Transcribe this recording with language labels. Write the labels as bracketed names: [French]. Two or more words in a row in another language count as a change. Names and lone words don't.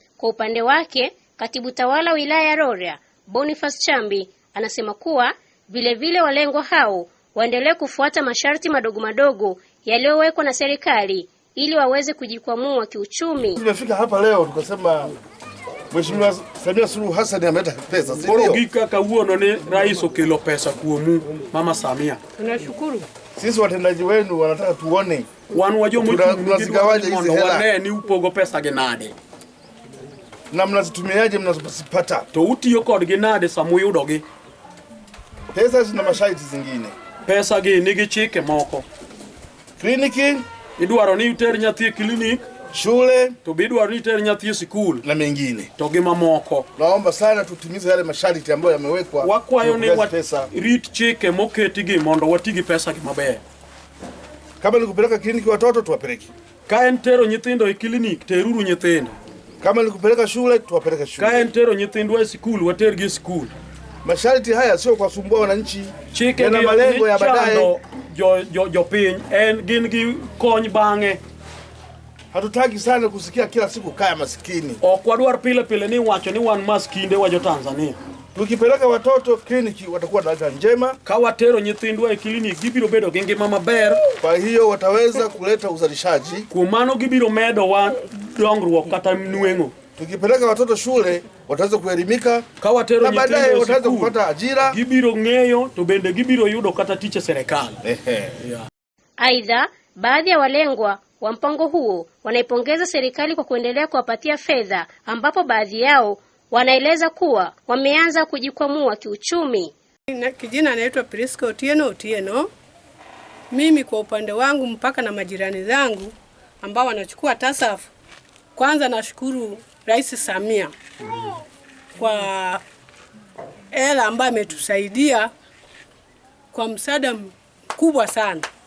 [Swahili] Kwa upande wake, katibu tawala wilaya ya Rorya Boniface Chambi anasema kuwa vile walengwa hao waendelee kufuata masharti madogo madogo yaliyowekwa na serikali ili waweze kujikwamua kiuchumi. Tumefika hapa leo tukasema Mheshimiwa Samia Suluhu Hassan ameleta pesa. [Luo (Kenya and Tanzania)] Borogika kauono ni rais okelo pesa kuomu Mama Samia. [Swahili] Tunashukuru. Sisi watendaji wenu wanataka tuone [Luo (Kenya and Tanzania)] wanu wajomu [Swahili] tunazigawaje hizi hela. [Luo (Kenya and Tanzania)] Wane ni upogo pesa genade. [Swahili] Na mnazitumiaje mnazopata? [Luo (Kenya and Tanzania)] To utiyo kod genade samuyudogi. [Swahili] Pesa zina masharti zingine. [Luo (Kenya and Tanzania)] Pesa gi nigi chike moko. [Swahili] Kliniki [Luo (Kenya and Tanzania)] idwaro ni uter nyathi klinik, [Swahili] shule [Luo (Kenya and Tanzania)] to bidwaro ni uter nyathi school [Swahili] na mengine. [Luo (Kenya and Tanzania)] To gi mamoko. [Swahili] Naomba sana tutimize yale masharti ambayo yamewekwa. [Luo (Kenya and Tanzania)] Wakwayo ni rit chike moketi gi mondo watigi pesa gi maber. [Swahili] Kama ni kupeleka kliniki watoto tuwapeleke. [Luo (Kenya and Tanzania)] Ka entero nyithindo e klinik teruru nyithindo. [Swahili] Kama ni kupeleka shule tuwapeleke shule. [Luo (Kenya and Tanzania)] Ka entero nyithindo e school watergi school. [Swahili] Masharti haya sio kwa sumbua wananchi. [Luo (Kenya and Tanzania)] Chike na [Swahili] malengo ya baadaye [Luo (Kenya and Tanzania)] jo piny en gin gi kony bange. [Swahili] Hatutaki sana kusikia kila siku kaya maskini. [Luo (Kenya and Tanzania)] Okwadwar pile ni wacho ni wan maskinde wa jo Tanzania. [Swahili] Tukipeleka watoto kliniki watakuwa na afya njema. [Luo (Kenya and Tanzania)] Ka watero nyithindwa e kliniki gibiro bedo gi ngima maber. [Swahili] Kwa hiyo wataweza kuleta uzalishaji. [Luo (Kenya and Tanzania)] Kuom mano gibiro medo wa dongruok kata nweng'o. [Swahili] Tukipeleka watoto shule wataweza kuelimika. [Luo (Kenya and Tanzania)] Ka watero nyithindo [Swahili] wataweza kupata ajira. [Luo (Kenya and Tanzania)] Gibiro ng'eyo to bende gibiro yudo kata tich serikali. [Swahili] Aidha, baadhi ya walengwa wa mpango huo wanaipongeza serikali kwa kuendelea kuwapatia fedha, ambapo baadhi yao wanaeleza kuwa wameanza kujikwamua kiuchumi. Kijana anaitwa Priska Otieno. Mimi kwa upande wangu mpaka na majirani zangu ambao wanachukua TASAF, kwanza nashukuru Rais Samia kwa hela ambayo ametusaidia kwa msaada kubwa sana.